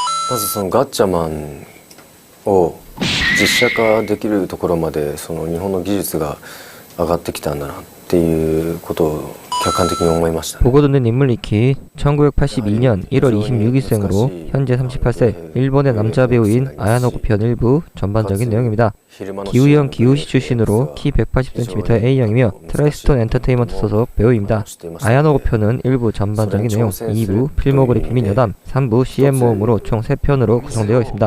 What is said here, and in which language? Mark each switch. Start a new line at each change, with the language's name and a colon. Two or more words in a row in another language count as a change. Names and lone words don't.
Japanese: まずそのガッチャマンを実写化できるところまでその日本の技術が上がってきたんだなっていうことを客観的に思いました。
Korean: 보고 듣는 인물 리키 1982년 1월 26일생으로 현재 38세 일본의 남자 배우인 아야노고 편 일부 전반적인 내용입니다. 기우형 기우시 출신으로 키 180cm의 A형이며 트라이스톤 엔터테인먼트 소속 배우입니다. 아야노고 편은 일부 전반적인 내용, 2부 필모그래피 및 여담, 3부 CM 모음으로 총 3편으로 구성되어 있습니다.